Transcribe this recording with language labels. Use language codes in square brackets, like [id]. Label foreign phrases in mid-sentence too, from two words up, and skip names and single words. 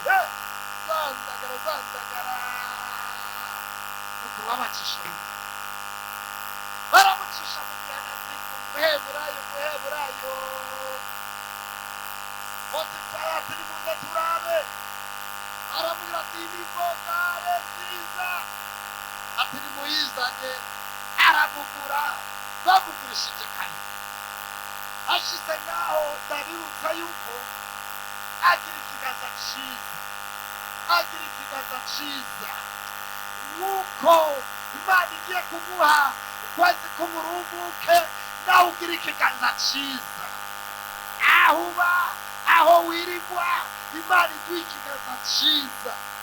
[rw] Zandagara nuko babacisha mu mihana, baramucisha mu mihana. umuheburayo Potifari ati nimuze turabe aramubwira ati imivogare nziza ati nimuyizane aramugura bamugurishije kare ashyize ngaho ndabibutsa yuko agira ikiganza cyiza nk'uko Imana igiye kuguha ukwezi k'uburumbuke nawe ugira ikiganza cyiza aho uba aho wirirwa Imana iguha ikiganza cyiza